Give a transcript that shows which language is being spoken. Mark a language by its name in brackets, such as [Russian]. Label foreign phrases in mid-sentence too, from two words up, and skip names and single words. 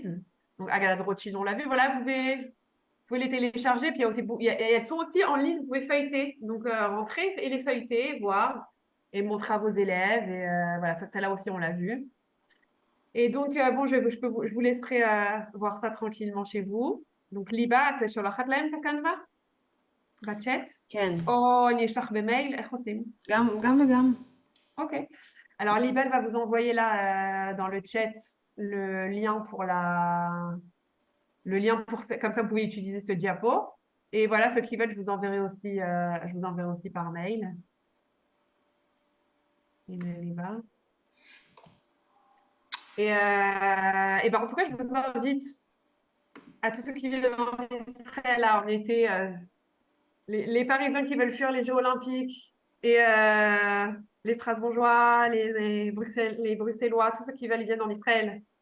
[French] Donc, Haggadah Rothschild, on l'a vu. Voilà, vous pouvez les télécharger. Puis elles sont aussi en ligne, vous pouvez feuilleter. Donc, rentrer et les feuilleter, voir et montrer à vos élèves. Et voilà, celle-là aussi, on l'a vu. Et donc, bon, je vous laisserai voir ça tranquillement chez vous. Donc, Liba, tu [Hebrew] שולחת להם את הקנבה? בצ'אט? כן. או אני אשלח במייל? איך עושים? גם וגם. Ok. [French] Alors, Libelle va vous envoyer là dans le chat le lien comme ça vous pouvez utiliser ce diapo. Et voilà, ceux qui veulent, je vous enverrai aussi par mail. Et ben, en tout cas, je vous invite à tous ceux qui vivent en Israël là en été, les Parisiens qui veulent fuir les Jeux Olympiques et les Strasbourgeois, les Bruxellois, tous ceux qui veulent, ils viennent en Israël.